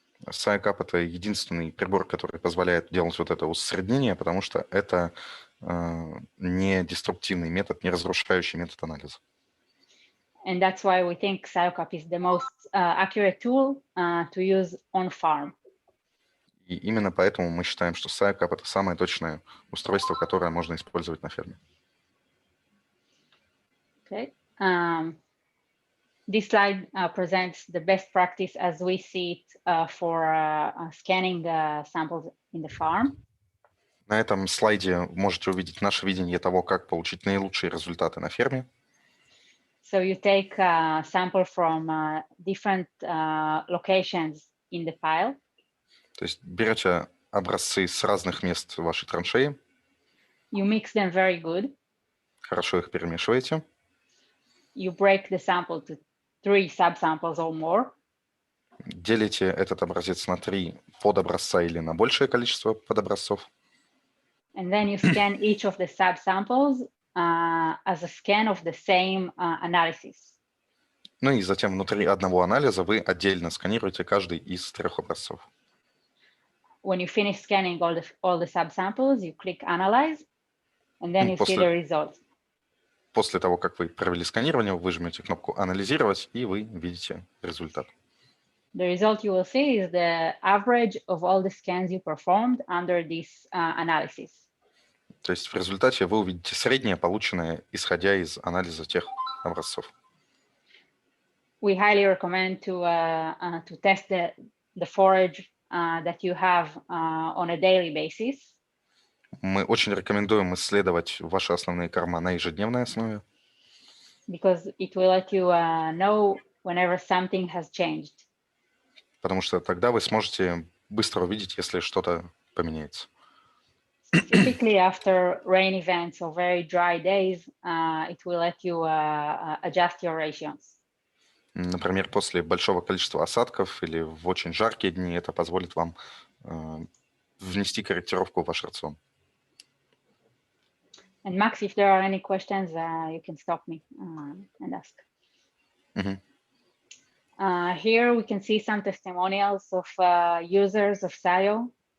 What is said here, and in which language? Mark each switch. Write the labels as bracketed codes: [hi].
[ru] SCiO Cup — это единственный прибор, который позволяет делать вот это усреднение, потому что это не деструктивный метод, не разрушающий метод анализа. [en] And that's why we think SCiO Cup is the most accurate tool to use on farm. [ru] И именно поэтому мы считаем, что SCiO Cup — это самое точное устройство, которое можно использовать на ферме. [en] Okay. This slide presents the best practice as we see it for scanning samples in the farm. [ru] На этом слайде можете увидеть наше видение того, как получить наилучшие результаты на ферме. [en] So you take a sample from different locations in the pile. [ru] То есть берете образцы с разных мест вашей траншеи, [en] You mix them very good. [ru] хорошо их перемешиваете, [en] You break the sample to 3 subsamples or more. [ru] делите этот образец на 3 подобразца или на большее количество подобразцов. [en] And then you scan each of the subsamples as a scan of the same analysis. [ru] Ну и затем внутри одного анализа вы отдельно сканируете каждый из 3 образцов. [en] when you finish scanning all the subsamples, you click Analyze, and then you see the result. [ru] После того, как вы провели сканирование, вы жмете кнопку «Анализировать», и вы видите результат. [en] The result you will see is the average of all the scans you performed under this analysis. [ru] То есть в результате вы увидите среднее, полученное, исходя из анализа тех образцов. [en] We highly recommend to test the forage that you have on a daily basis. [ru] Мы очень рекомендуем исследовать ваши основные корма на ежедневной основе. [en] Because it will let you know whenever something has changed. [ru] Потому что тогда вы сможете быстро увидеть, если что-то поменяется. [en] Typically, after rain events or very dry days, it will let you adjust your ratios. [ru] Например, после большого количества осадков или в очень жаркие дни это позволит вам внести корректировку в ваш рацион. [en] And Max, if there are any questions, you can stop me and ask. Here we can see some testimonials of users of SCiO.